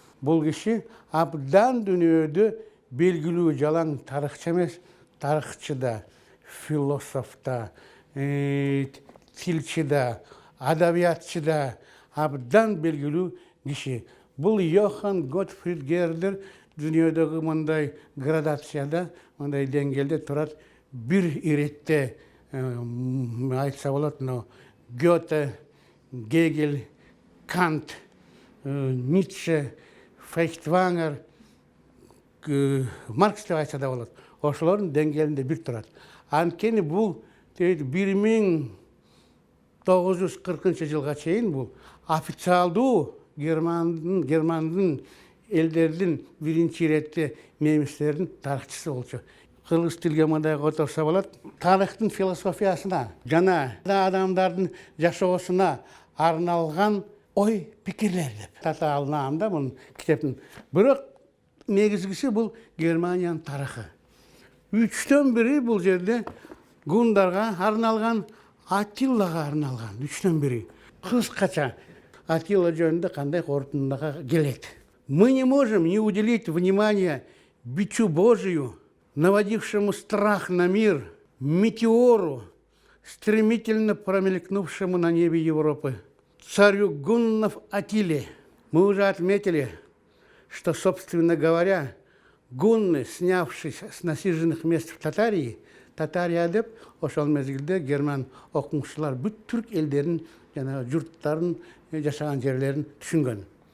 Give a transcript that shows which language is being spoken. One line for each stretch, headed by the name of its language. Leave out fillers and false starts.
Kyrgyz: Бул киши абдан дүйнөдө белгилүү жалаң тарыхчы эмес, тарыхчы да, философ да, тилчи да, адабиятчы да абдан белгилүү киши. Бул Йохан Готфрид Гердер дүйнөдөгү мындай градацияда, мындай деңгээлде турат. Бир иретте айтса болот, Гёте, Гегель, Кант, Ницше, Фейхтвангер, Маркс деп айтса да болот. Ошолордун деңгээлинде бир турат. Анткени бул 1940-жылга чейин бул официалдуу Германдын элдердин биринчи иретте немистердин тарыхчысы болчу. Кыргыз тилге мындай которсо болот. Тарыхтын философиясына жана адамдардын жашоосуна арналган ой пикирлер деп татаалынам да бул китептин. Бирок негизгиси бул Германиянын тарыхы. 3төн бири бул жерде гундарга арналган, Атиллага арналган. 3төн бири. Кыскача Атилла жөнүндө кандай корутундага келет.
Russian: Мы не можем не уделить внимания бичу Божию, наводившему страх на мир, метеору, стремительно промелькнувшему на небе Европы, царю гуннов Атиле. Мы уже отметили, что, собственно говоря, гунны, снявшись с насиженных мест в Татарии,
Kyrgyz: Татария деп ошол мезгилде герман окумуштуулар бүт түрк элдерин жана журттарын жашаган жерлерин түшүнгөн.